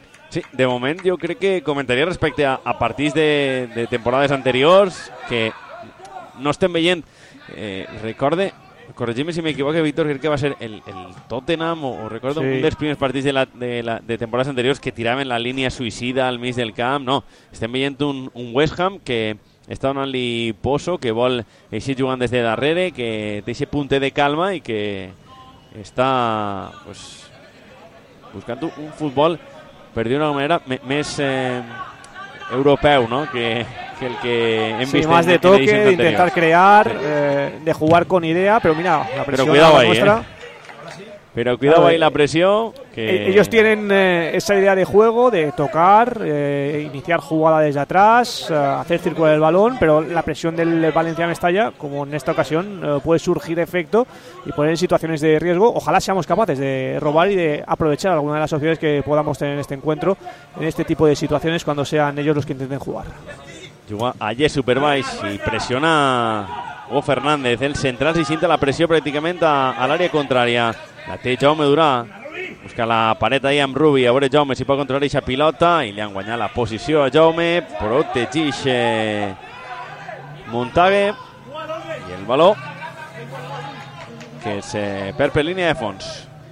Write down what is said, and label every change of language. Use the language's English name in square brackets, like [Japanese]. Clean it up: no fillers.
[Spanish] Sí, de momento yo creo que comentaría respecto a partidos de temporadas anteriores que no estén [Catalan] veient. Recorde. [Spanish] Corregime si me equivoco, Víctor, creo que va a ser el Tottenham, o recuerdo sí. [Catalan] Un de [Spanish] los primeros partidos de temporadas anteriores que tiraban la línea suicida [Catalan] al mig del camp. No, estem veient un West Ham que está donant-li poso, que vol eixir jugant des de darrere, que té ese punte de calma i que està pues, buscant un futbol, per dir-ho d'una manera, més europeu, no? Que el que hem [Spanish] sí, más de toque, de intentar crear, de jugar con idea, pero mira, la presión pero la ahí, nuestra. Pero cuidado ahí la presión. Que... Ellos tienen esa idea de juego, de tocar, iniciar jugada desde atrás, hacer circular el balón, pero la presión del Valencia Mestalla, como en esta ocasión, puede surgir efecto y poner en situaciones de riesgo. Ojalá seamos capaces de robar y de aprovechar alguna de las opciones que podamos tener en este encuentro, en este tipo de situaciones, cuando sean ellos los que intenten jugar. Juga allí Supervice y presiona Hugo Fernández, el central, se siente la presión prácticamente al área contraria. [Catalan] La té Jaume Durà, busca la paret ahí amb Rubi, a veure Jaume si pot controlar aquesta pilota, i li han guanyat la posició a Jaume, protegeix Montague, i el baló que és per línia de fons.